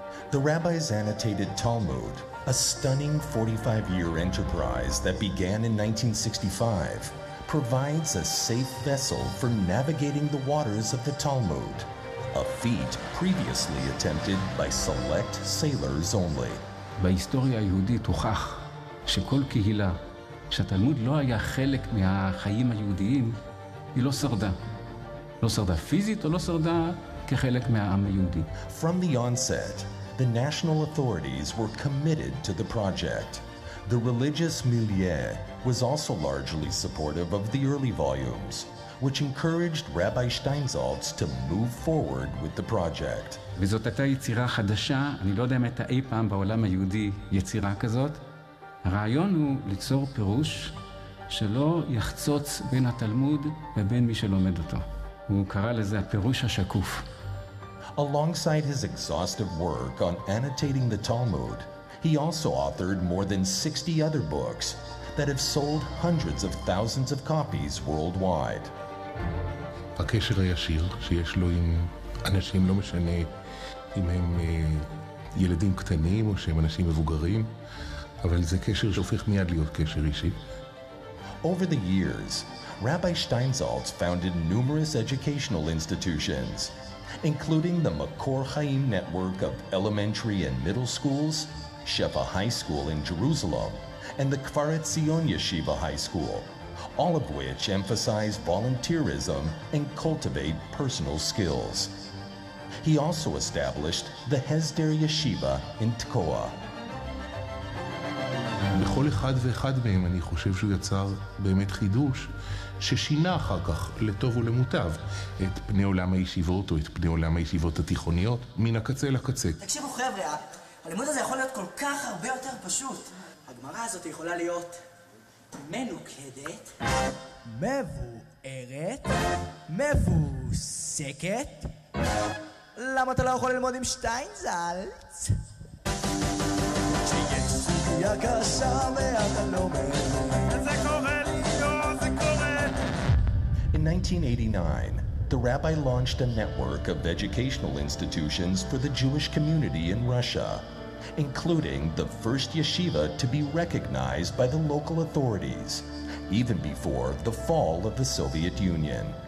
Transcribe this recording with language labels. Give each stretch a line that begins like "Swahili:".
English: The Rabbi's annotated Talmud, a stunning 45-year enterprise that began in 1965, provides a safe vessel for navigating the waters of the Talmud, a feat previously attempted by select sailors only.
Hebrew: בהיסטוריה היהודית הוכח שכל קהילה שהתלמוד לא היה חלק מהחיים היהודיים, היא לא שרדה. לא שרדה פיזית או לא שרדה כחלק מהעם היהודי.
English: From the onset, the national authorities were committed to the project. The religious milieu was also largely supportive of the early volumes, which encouraged Rabbi Steinsaltz to move forward with the project.
Hebrew: וזאת הייתה יצירה חדשה, אני לא יודע אם הייתה אי פעם בעולם היהודי יצירה כזאת. הרעיון הוא ליצור פירוש שלא יחצוץ בין התלמוד ובין מי שלומד אותו. הוא קרא לזה הפירוש השקוף.
English: Alongside his exhaustive work on annotating the Talmud, he also authored more than 60 other books that have sold hundreds of thousands of copies worldwide.
Hebrew: הקשר הישיר שיש לו עם אנשים, לא משנה אם הם ילדים קטנים או שהם אנשים מבוגרים, אבל זה קשר שהופך מיד להיות קשר אישי.
English: Over the years, Rabbi Steinsaltz founded numerous educational institutions, including the Makor Chaim network of elementary and middle schools, Shefa High School in Jerusalem, and the Kfar Etzion Yeshiva High School, all of which emphasize volunteerism and cultivate personal skills. He also established the Hesder Yeshiva in Tkoa.
Hebrew: בכל אחד ואחד מהם אני חושב שהוא יצר באמת חידוש ששינה אחר כך לטוב ולמוטב את פני עולם הישיבות או את פני עולם הישיבות התיכוניות מן הקצה לקצה. תקשיבו חבר'ה, הלימוד הזה יכול להיות כל כך הרבה יותר פשוט. הגמרא הזאת יכולה להיות מנוקדת, מבוארת, מבוסקת. למה אתה לא יכול ללמוד עם שטיינזלץ? שיש סוגיה קשה ואתה לא מבין. זה קורה לי, זה קורה.
English: In 1989, the rabbi launched a network of educational institutions for the Jewish community in Russia, including the first yeshiva to be recognized by the local authorities, even before the fall of the Soviet Union.